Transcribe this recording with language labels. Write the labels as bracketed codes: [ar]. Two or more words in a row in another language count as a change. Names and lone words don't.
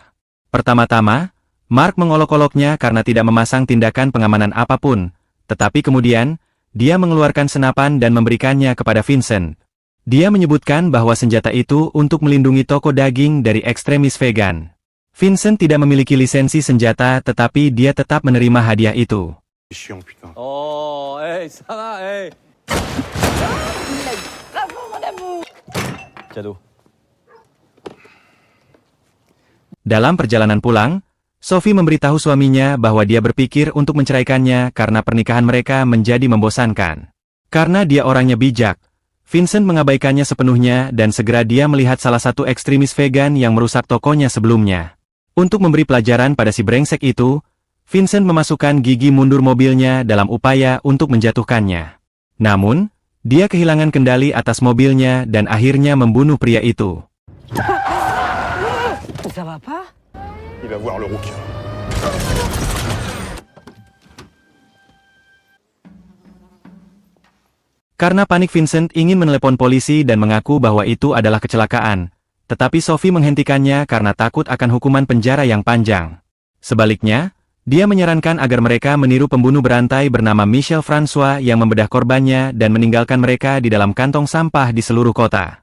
[id] Pertama-tama, Mark mengolok-oloknya karena tidak memasang tindakan pengamanan apapun, tetapi kemudian, dia mengeluarkan senapan dan memberikannya kepada Vincent. Dia menyebutkan bahwa senjata itu untuk melindungi toko daging dari ekstremis vegan. Vincent tidak memiliki lisensi senjata tetapi dia tetap menerima hadiah itu. [fr] Oh, ça va, [id] Dalam perjalanan pulang, Sophie memberitahu suaminya bahwa dia berpikir untuk menceraikannya karena pernikahan mereka menjadi membosankan. Karena dia orangnya bijak, Vincent mengabaikannya sepenuhnya dan segera dia melihat salah satu ekstremis vegan yang merusak tokonya sebelumnya. Untuk memberi pelajaran pada si brengsek itu, Vincent memasukkan gigi mundur mobilnya dalam upaya untuk menjatuhkannya. Namun, dia kehilangan kendali atas mobilnya dan akhirnya membunuh pria itu. [fr] Ça va pas? Il va voir le rouquin. [id] Karena panik Vincent ingin menelepon polisi dan mengaku bahwa itu adalah kecelakaan, tetapi Sophie menghentikannya karena takut akan hukuman penjara yang panjang. Sebaliknya, dia menyarankan agar mereka meniru pembunuh berantai bernama Michel François yang membedah korbannya dan meninggalkan mereka di dalam kantong sampah di seluruh kota.